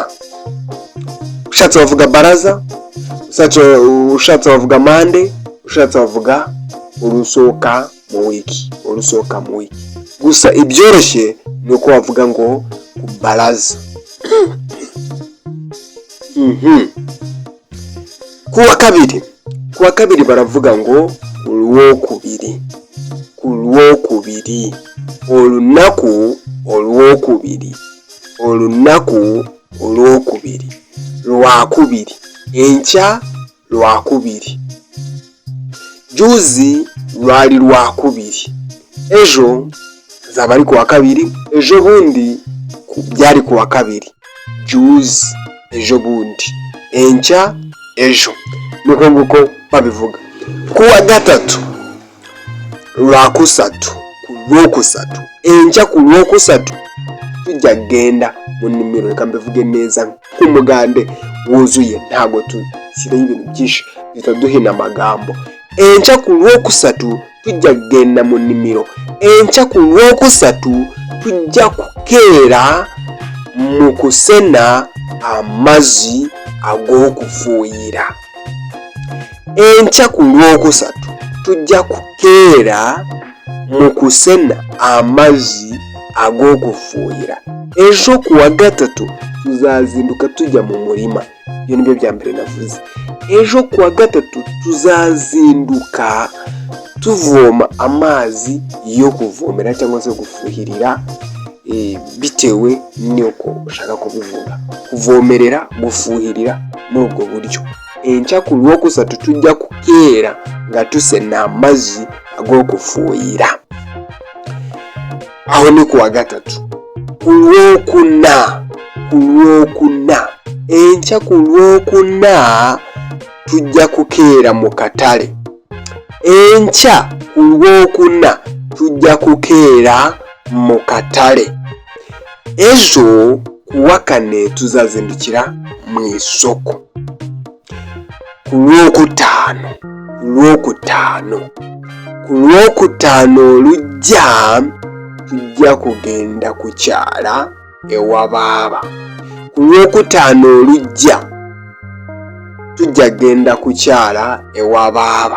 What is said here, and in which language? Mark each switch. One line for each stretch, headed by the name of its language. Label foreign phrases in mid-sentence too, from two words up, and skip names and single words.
Kinyarwanda: Ushatse bavuga baraza, ushatse bavuga mande, ushatse bavuga
Ganda: olusoka mu wiki, olusoka mu wiki.
Kinyarwanda: Gusa ibyoroshye ni uko bavuga ngo ku baraza. Kuwa kabiri baravuga ngo
Ganda: ulwokubiri, olunaku olwokubiri, olunaku olwokubiri, lwakubiri, enkya lwakubiri, juzi lwali lwakubiri,
Kinyarwanda: ejo zaba ari kuwa kabiri, ejo bundi byari kuwa kabiri, juzi ejo bundi, enkya ejo. Nuko nguko babivuga. Kuwa gatatu
Ganda: lwakusatu, kulwokusatu, enkya kulwokusatu tujya genda mu nimero.
Kinyarwanda: Reka mbivuge neza nk'Umugande wuzuye, ntago tushyiraho ibintu byinshi bita duhina amagambo.
Ganda: Enkya kulwokusatu tujya genda mu nimero, enkya kulwokusatu tujya kukeera mu kusena amazzi ag'okufuuyira. Enkya kulwokusatu tujja kukeera mu kusena amazzi ag'okufuuyira.
Kinyarwanda: Ejo kuwa gatatu tuzazinduka tujya mu murima. Ibyo nibyo bya mbere navuze. Ejo kuwa gatatu tuzazinduka tuvoma amazi yo kuvomera cyangwa se gufuhirira, bitewe n'uko ushaka kubivuga. Kuvomerera, gufuhirira muri ubwo buryo.
Ganda: Enkya kulwokusatu tujja kukeera nga tusena amazzi ag'okufuuyira.
Kinyarwanda: Aho ni kuwa gatatu.
Ganda: Kulwokuna, enkya kulwokuna tujja kukeera mu katale. Enkya kulwokuna tujya kukera mu katare.
Kinyarwanda: Ejo kuwa kane tuzazindukira mu isoko.
Ganda: Ku Lwokutaano lujja tujja kugenda ku kyala ewa baaba. Ku Lwokutaano lujja tujja genda ku kyala ewa baaba.